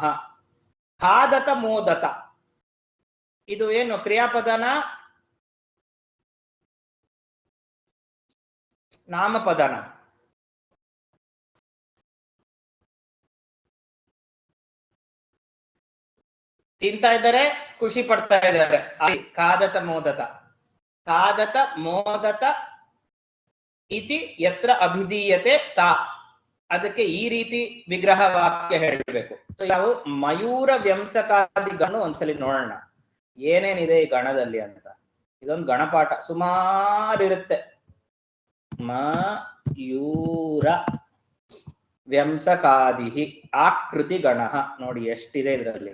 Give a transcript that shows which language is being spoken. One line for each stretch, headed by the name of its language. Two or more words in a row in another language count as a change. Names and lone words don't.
Sanskrit: ಖಾದತ ಮೋದತ,
Kannada: ಇದು ಏನು ಕ್ರಿಯಾಪದನ ನಾಮಪದನ? ತಿಂತಾ ಇದ್ದಾರೆ, ಖುಷಿ ಪಡ್ತಾ ಇದ್ದಾರೆ.
Sanskrit: ಖಾದತ ಮೋದತ, ಖಾದತ ಮೋದತ ಇತಿ ಯತ್ರ ಅಭಿಧೀಯತೆ ಸಾ.
Kannada: ಅದಕ್ಕೆ ಈ ರೀತಿ ವಿಗ್ರಹ ವಾಕ್ಯ ಹೇಳಬೇಕು. ಸೊ ಯಾವ ಮಯೂರ ವ್ಯಂಸಕಾದಿ ಗಣ ಒಂದ್ಸಲಿ ನೋಡೋಣ ಏನೇನಿದೆ ಈ ಗಣದಲ್ಲಿ ಅಂತ. ಇದೊಂದು ಗಣಪಾಠ ಸುಮಾರಿರುತ್ತೆ. ಮಯೂರ ವ್ಯಂಸಕಾದಿ ಆಕೃತಿ ಗಣ ನೋಡಿ ಎಷ್ಟಿದೆ ಇದರಲ್ಲಿ.